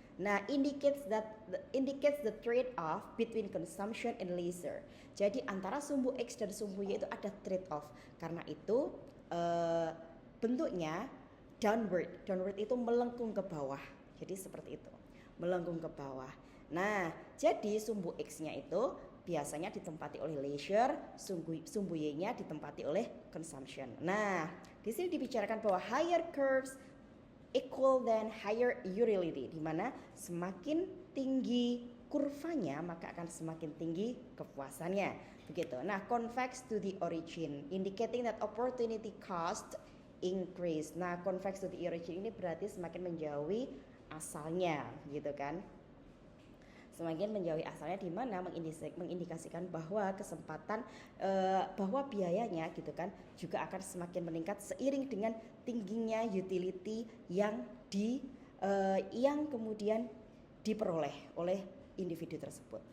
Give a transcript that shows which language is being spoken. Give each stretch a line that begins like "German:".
English: Nah, indicates the trade-off between consumption and leisure.
Indonesian: Jadi antara sumbu X dan sumbu Y itu ada trade-off. Karena itu bentuknya downward. Downward itu melengkung ke bawah. Jadi seperti itu, melengkung ke bawah. Nah, jadi sumbu X-nya itu biasanya ditempati oleh leisure, sumbu Y-nya ditempati oleh consumption. Nah, di sini dibicarakan bahwa
English: higher curves equal than higher utility,
Indonesian: di mana semakin tinggi kurvanya maka akan semakin tinggi kepuasannya. Begitu.
English: Nah, convex to the origin, indicating that opportunity cost increase.
Indonesian: Nah, convex to the origin ini berarti semakin menjauhi asalnya, gitu kan? Semakin menjauhi asalnya, di mana mengindikasikan bahwa kesempatan bahwa biayanya gitu kan juga akan semakin meningkat seiring dengan tingginya utility yang kemudian diperoleh oleh individu tersebut.